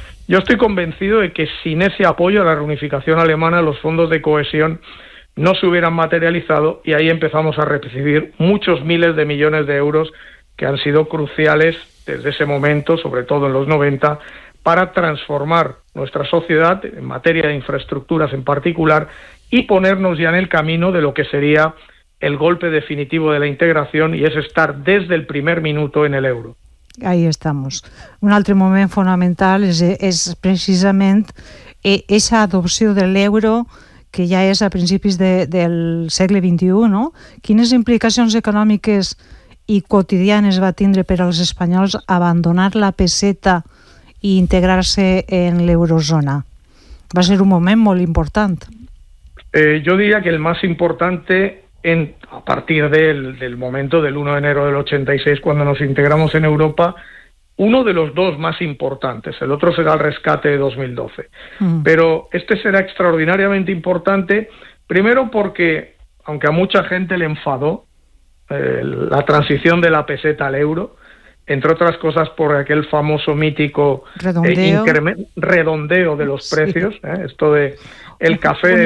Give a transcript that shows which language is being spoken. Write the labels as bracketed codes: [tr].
[es] Yo estoy convencido de que sin ese apoyo a la reunificación alemana, los fondos de cohesión no se hubieran materializado, y ahí empezamos a recibir muchos miles de millones de euros que han sido cruciales desde ese momento, sobre todo en los 90, para transformar nuestra sociedad en materia de infraestructuras en particular y ponernos ya en el camino de lo que sería el golpe definitivo de la integración, y es estar desde el primer minuto en el euro. Ahí estamos. [ca] Un altre moment fonamental és precisament aquesta adopció de l'euro, que ja és a principis del segle XXI, no? Quines implicacions econòmiques i quotidianes va tindre per als espanyols abandonar la peseta i integrar-se en l'eurozona? Va ser un moment molt important. [es] Yo diría que el más importante a partir del momento del 1 de enero del 86, cuando nos integramos en Europa, uno de los dos más importantes, el otro será el rescate de 2012. Pero este será extraordinariamente importante, primero porque, aunque a mucha gente le enfadó la transición de la peseta al euro, entre otras cosas por aquel famoso mítico redondeo de los precios, esto de el café